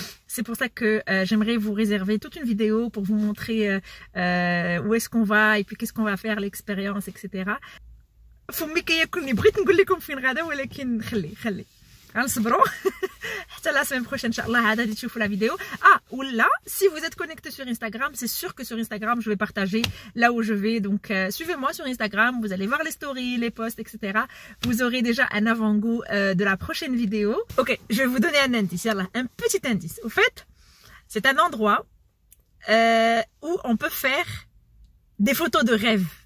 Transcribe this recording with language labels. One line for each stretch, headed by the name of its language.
French: C'est pour ça que j'aimerais vous réserver toute une vidéo pour vous montrer où est-ce qu'on va et puis qu'est-ce qu'on va faire, l'expérience, etc.
Arabic: فمي كياكلني بغيت نقول لكم فين غادا ولكن خلي غنصبروا حتى
French: la semaine prochaine
Arabic: inchallah عاد غادي تشوفوا
French: la vidéo. Oula, si vous êtes connecté sur Instagram, c'est sûr que sur Instagram je vais partager là où je vais, donc suivez-moi sur Instagram, vous allez voir les stories, les posts, etc. Vous aurez déjà un avant-goût de la prochaine vidéo. Ok, je vais vous donner un indice, un petit indice. Au fait, c'est un endroit où on peut faire des photos de rêve.